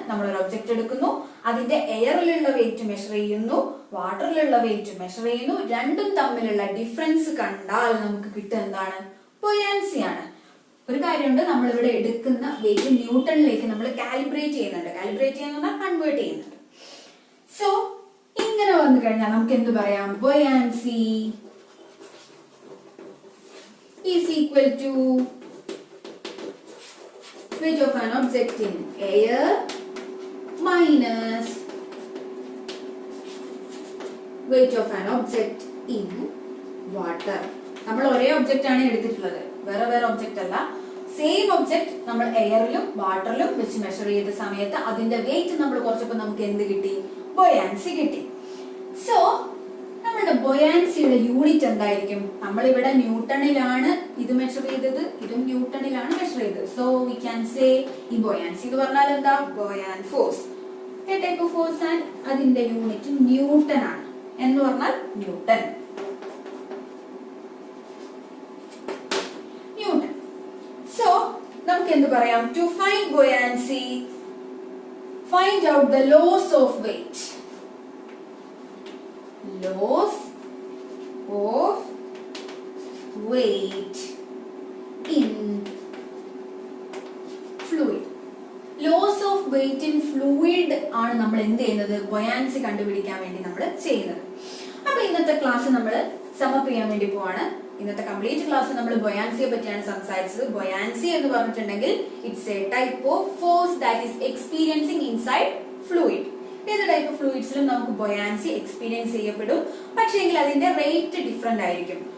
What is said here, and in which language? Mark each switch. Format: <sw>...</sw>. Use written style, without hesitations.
<ml>നമ്മൾ ഒരു ഒബ്ജക്റ്റ് എടുക്കുന്നു, അതിന്റെ എയറിലുള്ള വെയിറ്റ് മെഷർ ചെയ്യുന്നു, വാട്ടറിലുള്ള വെയിറ്റ് മെഷർ ചെയ്യുന്നു. രണ്ടും തമ്മിലുള്ള ഡിഫറൻസ് കണ്ടാൽ നമുക്ക് കിട്ടുക എന്താണ്? ബൊയാൻസി ആണ്. ഒരു കാര്യമുണ്ട്, നമ്മളിവിടെ എടുക്കുന്ന വെയിറ്റ് ന്യൂട്ടണിലേക്ക് നമ്മൾ കാലിബ്രേറ്റ് ചെയ്യുന്നുണ്ട്. കാലിബ്രേറ്റ് ചെയ്യുന്ന കൺവേർട്ട് ചെയ്യുന്നുണ്ട്. സോ ഇങ്ങനെ വന്നു കഴിഞ്ഞാൽ നമുക്ക് എന്ത് പറയാം?</ml> <en>Buoyancy is equal to weight of an object in air minus weight of an object in water.</en> <ml>നമ്മൾ ഒരേ ഒബ്ജക്റ്റ് ആണ് എടുത്തിട്ടുള്ളത്, വേറെ വേറെ ഒബ്ജക്റ്റ് അല്ല. സെയിം ഒബ്ജക്റ്റ് നമ്മൾ എയറിലും വാട്ടറിലും വെച്ച് മെഷർ ചെയ്ത സമയത്ത് അതിന്റെ വെയിറ്റ് നമ്മൾ കുറച്ചപ്പോൾ നമുക്ക് എന്ത് കിട്ടി? ബൊയാൻസി കിട്ടി. സോ നമ്മളുടെ ബൊയാൻസിയുടെ യൂണിറ്റ് എന്തായിരിക്കും? നമ്മൾ ഇവിടെ ന്യൂട്ടണിലാണ് ഇത് മെഷർ ചെയ്തത്, ഇതും ന്യൂട്ടണിലാണ് മെഷർ ചെയ്തത്.</ml> <en>so we can say</en> <ml>ഈ ബൊയാൻസി എന്ന് പറഞ്ഞാൽ എന്താ? ബൊയാൻ force,</ml> <en>a type of force,</en> <ml>and അതിന്റെ യൂണിറ്റ് ന്യൂട്ടൺ ആണ്. എന്ന് പറഞ്ഞാൽ ന്യൂട്ടൺ.</ml> <en>so</en> <ml>നമുക്ക് എന്ത് പറയാം?</ml> <en>To find buoyancy, find out the loss of weight. Loss of weight in fluid. Loss of weight in fluid</en> <ml>ആണ് നമ്മൾ എന്ത് ചെയ്യുന്നത്? ബൊയാൻസി കണ്ടുപിടിക്കാൻ വേണ്ടി നമ്മൾ ചെയ്യുന്നത്. അപ്പൊ ഇന്നത്തെ ക്ലാസ് നമ്മൾ സമപ്പ് ചെയ്യാൻ വേണ്ടി പോവാണ്. ഇന്നത്തെ കംപ്ലീറ്റ് ക്ലാസ് നമ്മൾ ബൊയാൻസിയെ പറ്റിയാണ് സംസാരിച്ചത്. ബൊയാൻസി എന്ന് പറഞ്ഞിട്ടുണ്ടെങ്കിൽ</ml> <en>It's a type of force that is experiencing inside fluid.</en> <ml>ഏത് ടൈപ്പ് ഓഫ് ഫ്ലൂയിഡ്സിലും നമുക്ക് ബൊയാൻസി എക്സ്പീരിയൻസ് ചെയ്യപ്പെടും. പക്ഷേങ്കിൽ അതിന്റെ റേറ്റ് ഡിഫറെന്റ് ആയിരിക്കും.</ml>